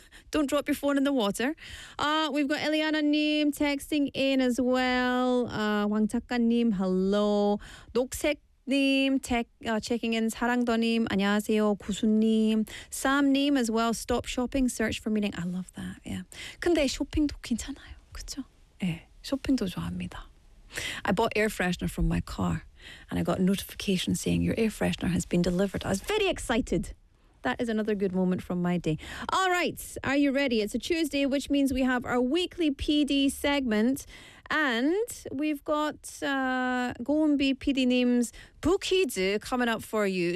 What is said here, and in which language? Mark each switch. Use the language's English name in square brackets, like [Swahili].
[English] Don't drop your phone in the water. We've got Eliana님 texting in as well. 왕작가님, hello. 녹색님 checking in. [Korean] 사랑도님, 안녕하세요. 구수님. Sam님 [English] as well. Stop shopping, search for meaning. I love that, yeah. [Korean] 근데 쇼핑도 괜찮아요, 그쵸? 예, 쇼핑도 좋아합니다. [English] I bought air freshener from my car and I got a notification saying your air freshener has been delivered. I was very excited. That is another good moment from my day. All right, are you ready? It's a Tuesday, which means we have our weekly PD segment. And we've got Gombe PD님's Book Hidu coming up for you.